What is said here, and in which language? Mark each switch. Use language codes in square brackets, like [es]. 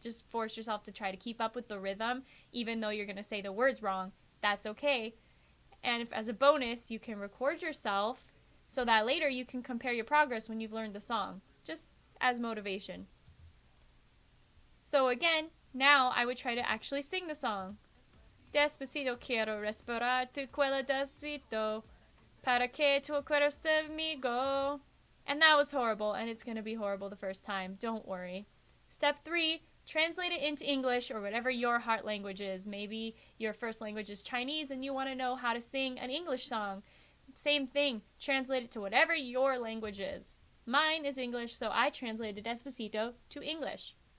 [en] Just force yourself to try to keep up with the rhythm, even though you're going to say the words wrong. That's okay. And if, as a bonus, you can record yourself so that later you can compare your progress when you've learned the song, just as motivation. So again, now I would try to actually sing the song. [es] Despacito quiero respirar tu cuello despacito para que tu acuerdes de mí go. [en] And that was horrible, and it's going to be horrible the first time. Don't worry. Step 3, translate it into English or whatever your heart language is. Maybe your first language is Chinese and you want to know how to sing an English song. Same thing. Translate it to whatever your language is. Mine is English, so I translated Despacito to English.